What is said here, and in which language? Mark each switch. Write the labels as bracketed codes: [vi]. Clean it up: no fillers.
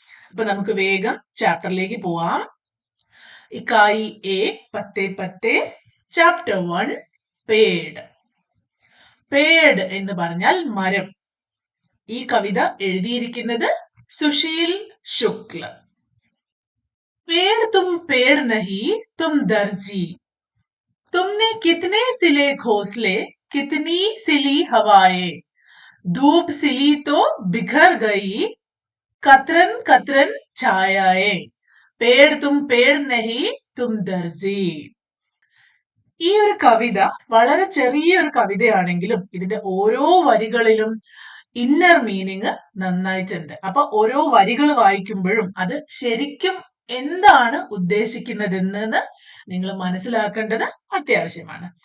[ml] അപ്പൊ നമുക്ക് വേഗം ചാപ്റ്ററിലേക്ക് പോവാം. ഇക്കായി എ പത്തേ പത്തേ ചാപ്റ്റർ 1 പേഡ്. പേഡ് എന്ന് പറഞ്ഞാൽ മരം. ഈ കവിത എഴുതിയിരിക്കുന്നത് സുശീൽ ശുക്ല. [hi] पेड़ तुम पेड़ नहीं तुम दर्जी, तुमने कितने सिले घोंसले कितनी सिली हवाएं, धूप सिली तो बिखर गई कतरन कतरन छायाएं, पेड़ तुम पेड़ नहीं तुम दर्जी. [ml] ഈ ഒരു കവിത വളരെ ചെറിയൊരു കവിതയാണെങ്കിലും ഇതിന്റെ ഓരോ വരികളിലും ഇന്നർ മീനിങ് നന്നായിട്ടുണ്ട്. അപ്പൊ ഓരോ വരികൾ വായിക്കുമ്പോഴും അത് ശരിക്കും എന്താണ് ഉദ്ദേശിക്കുന്നതെന്ന് നിങ്ങൾ മനസ്സിലാക്കേണ്ടത് അത്യാവശ്യമാണ്.